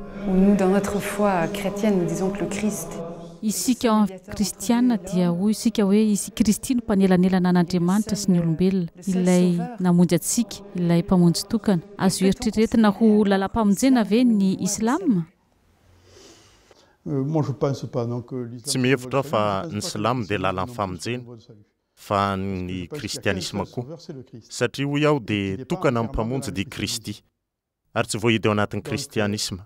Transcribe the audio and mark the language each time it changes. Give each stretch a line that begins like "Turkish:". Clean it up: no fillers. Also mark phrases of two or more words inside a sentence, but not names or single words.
French: où nous, dans notre foi chrétienne, nous disons que le Christ
Malagasy: isika kristiana dia hoy isika hoe isy Kristy no mpanelanelana an'Andriamanitra sy ny olombelona, ilay namonjy atsika, ilay mpamonjy tokana. Azo eritreretina ho lalam-pamonjena ve ny Islam? Tsy mihevitra fa ny Silamo dia lalan'ny famonjena fa ny kristianisma koa, satria hoy aho dia tokana amin'ny mpamonjy dia Kristy, ary tsy voahidy ao anatin'ny kristianisma.